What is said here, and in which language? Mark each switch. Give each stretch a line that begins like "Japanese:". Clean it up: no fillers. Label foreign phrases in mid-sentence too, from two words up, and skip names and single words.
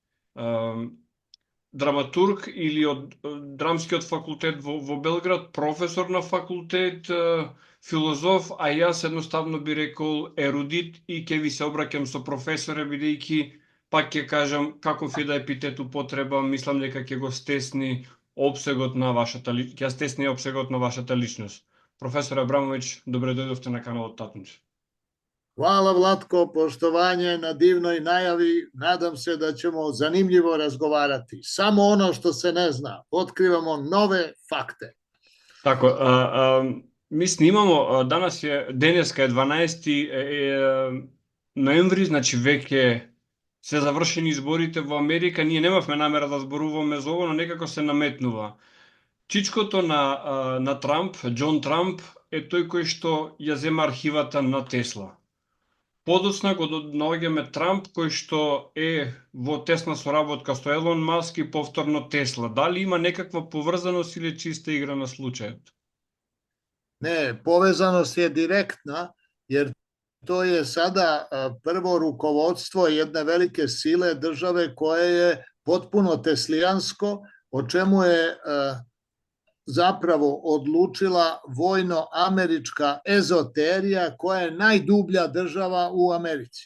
Macedonian: Драматург или од Драмскиот факултет во Белград, професор на факултет, филозоф, а јас едноставно би рекол ерудит и ќе ви се обраќам со професоре, бидејќи пак ќе кажам каков е да епитет употребам, мислам дека ќе го стесни опсегот на вашата личност. Професор Абрамовиќ, добре дојдовте на каналот Татунчо.
Serbian: Hvala Vlatko, poštovanje na divnoj najavi. Nadam se da ćemo zanimljivo razgovarati. Samo ono što se ne zna. Otkrivamo nove fakte. Тако,
Macedonian: ми снимамо, денеска е 12 ноември, значи веќе се завршени изборите во Америка. Ние немавме намера да зборуваме за ово, но некако се наметнува. Чичкото на Трамп, Џон Трамп, е тој кој што ја зема архивата на Тесла. Подоцна го донаоѓаме Трамп, кој што е во тесна соработка со Елон Маск и повторно Тесла. Дали има некаква поврзаност или чиста игра на случајот?
Serbian: Ne, povezanost je direktna, jer to je sada prvo rukovodstvo jedne velike sile države koje je potpuno teslijansko, o čemu je zapravo odlučila vojno-američka ezoterija koja je najdublja država u Americi.